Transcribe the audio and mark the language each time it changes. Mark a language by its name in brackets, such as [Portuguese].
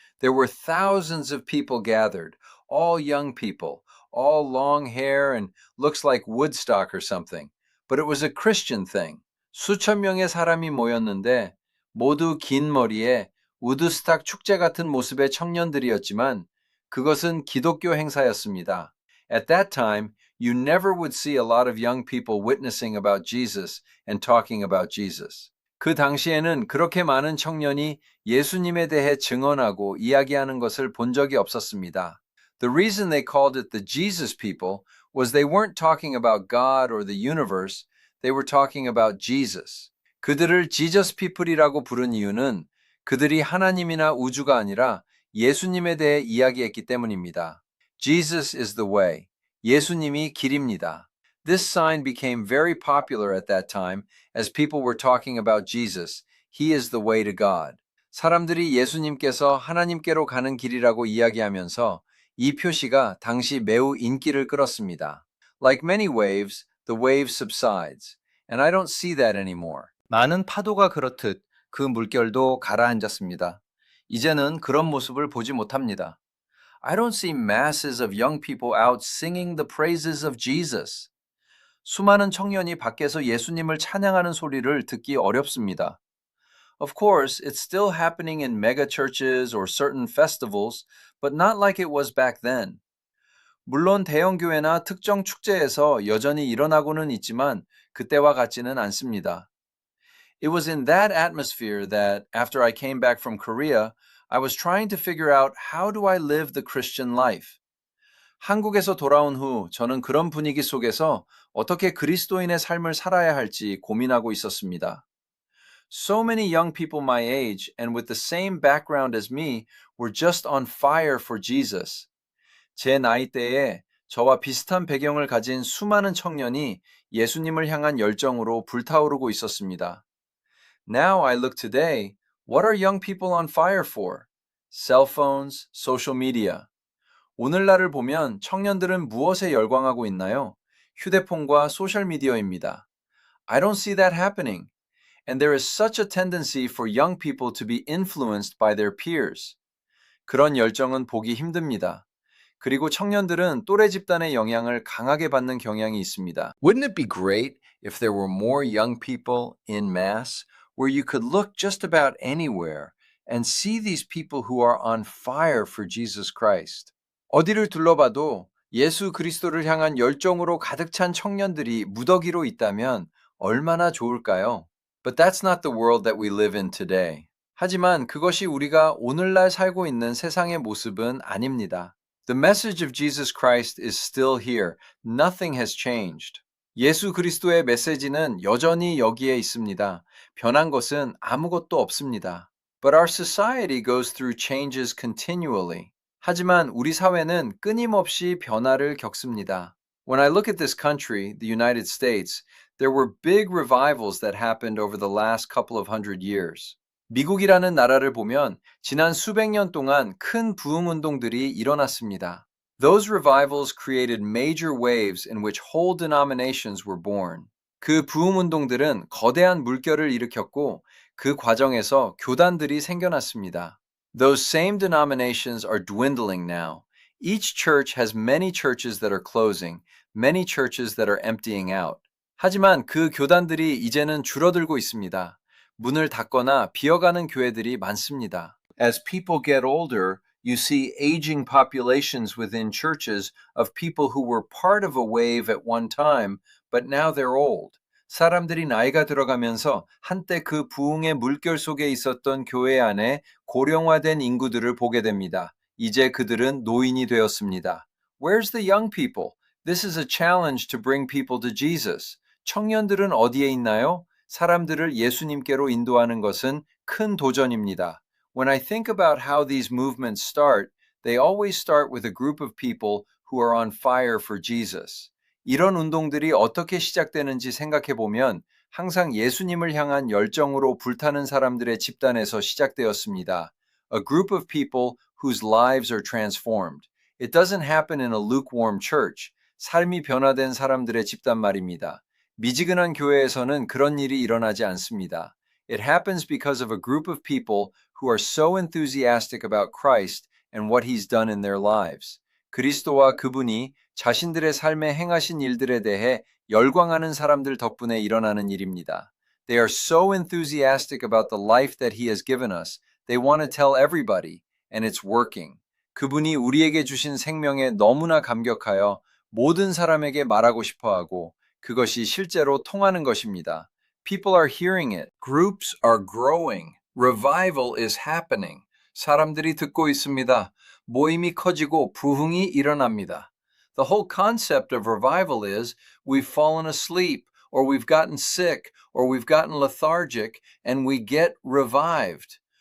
[English] There were thousands of people gathered, all young people, all long hair and looks like Woodstock or something. But it was a Christian thing. [Korean] 수천 명의 사람이 모였는데 모두 긴 머리에 우드스탁 축제 같은 모습의 청년들이었지만 그것은 기독교 행사였습니다. [English] At that time, you never would see a lot of young people witnessing about Jesus and talking about Jesus. [Korean] 그 당시에는 그렇게 많은 청년이 예수님에 대해 증언하고 이야기하는 것을 본 적이 없었습니다. [English] The reason they called it the Jesus people was they weren't talking about God or the universe, they were talking about Jesus. [Korean] 그들을 Jesus people이라고 부른 이유는 그들이 하나님이나 우주가 아니라 예수님에 대해 이야기했기 때문입니다. [English] Jesus is the way. [Korean] 예수님이 길입니다. [English] This sign became very popular at that time as people were talking about Jesus. He is the way to God. [Korean] 사람들이 예수님께서 하나님께로 가는 길이라고 이야기하면서 이 표시가 당시 매우 인기를 끌었습니다. [English] Like many waves, the wave subsides, and I don't see that anymore. [Korean] 많은 파도가 그렇듯 그 물결도 가라앉았습니다. 이제는 그런 모습을 보지 못합니다. [English] I don't see masses of young people out singing the praises of Jesus. [Korean] 수많은 청년이 밖에서 예수님을 찬양하는 소리를 듣기 어렵습니다. [English] Of course, it's still happening in mega churches or certain festivals, but not like it was back then. [Korean] 물론 대형 교회나 특정 축제에서 여전히 일어나고는 있지만 그때와 같지는 않습니다. [English] It was in that atmosphere that, after I came back from Korea, I was trying to figure out how do I live the Christian life. [Korean] 한국에서 돌아온 후 저는 그런 분위기 속에서 어떻게 그리스도인의 삶을 살아야 할지 고민하고 있었습니다. [English] So many young people my age and with the same background as me were just on fire for Jesus. [Korean] 제 나이대에 저와 비슷한 배경을 가진 수많은 청년이 예수님을 향한 열정으로 불타오르고 있었습니다. [English] Now I look today, what are young people on fire for? Cell phones, social media. [Korean] 오늘날을 보면 청년들은 무엇에 열광하고 있나요? 휴대폰과 소셜미디어입니다. [English] I don't see that happening. And there is such a tendency for young people to be influenced by their peers. [Korean] 그런 열정은 보기 힘듭니다. 그리고 청년들은 또래 집단의 영향을 강하게 받는 경향이 있습니다. [English] Wouldn't it be great if there were more young people in mass where you could look just about anywhere and see these people who are on fire for Jesus Christ? [Korean] 어디를 둘러봐도 예수 그리스도를 향한 열정으로 가득 찬 청년들이 무더기로 있다면 얼마나 좋을까요? [English] But that's not the world that we live in today. [Korean] 하지만 그것이 우리가 오늘날 살고 있는 세상의 모습은 아닙니다. [English] The message of Jesus Christ is still here. Nothing has changed. [Korean] 예수 그리스도의 메시지는 여전히 여기에 있습니다. 변한 것은 아무것도 없습니다. [English] But our society goes through changes continually. [Korean] 하지만 우리 사회는 끊임없이 변화를 겪습니다. [English] When I look at this country, the United States, there were big revivals that happened over the last couple of hundred years. [Korean] 미국이라는 나라를 보면 지난 수백 년 동안 큰 부흥 운동들이 일어났습니다. [English] Those revivals created major waves in which whole denominations were born. [Korean] 그 부흥 운동들은 거대한 물결을 일으켰고 그 과정에서 교단들이 생겨났습니다. [English] Those same denominations are dwindling now. Each church has many churches that are closing, many churches that are emptying out. [Korean] 하지만 그 교단들이 이제는 줄어들고 있습니다. 문을 닫거나 비어가는 교회들이 많습니다. [English] As people get older, you see aging populations within churches of people who were part of a wave at one time, but now they're old. [Korean] 사람들이 나이가 들어가면서 한때 그 부흥의 물결 속에 있었던 교회 안에 고령화된 인구들을 보게 됩니다. 이제 그들은 노인이 되었습니다. [English] Where's the young people? This is a challenge to bring people to Jesus. [Korean] 청년들은 어디에 있나요? 사람들을 예수님께로 인도하는 것은 큰 도전입니다. [English] When I think about how these movements start, they always start with a group of people who are on fire for Jesus. [Korean] 이런 운동들이 어떻게 시작되는지 생각해 보면 항상 예수님을 향한 열정으로 불타는 사람들의 집단에서 시작되었습니다. [English] A group of people whose lives are transformed. It doesn't happen in a lukewarm church. [Korean] 삶이 변화된 사람들의 집단 말입니다. 미지근한 교회에서는 그런 일이 일어나지 않습니다. [English] It happens because of a group of people who are so enthusiastic about Christ and what He's done in their lives. [Korean] 그리스도와 그분이 자신들의 삶에 행하신 일들에 대해 열광하는 사람들 덕분에 일어나는 일입니다. [English] They are so enthusiastic about the life that He has given us. They want to tell everybody, and it's working. [Korean] 그분이 우리에게 주신 생명에 너무나 감격하여 모든 사람에게 말하고 싶어하고 그것이 실제로 통하는 것입니다. [English] People are hearing it. Groups are growing. Revival is happening. [Korean] 사람들이 듣고 있습니다. 모임이 커지고 부흥이 일어납니다. [English] The whole concept of revival is we've fallen asleep, or we've gotten sick, or we've gotten lethargic, and we get revived.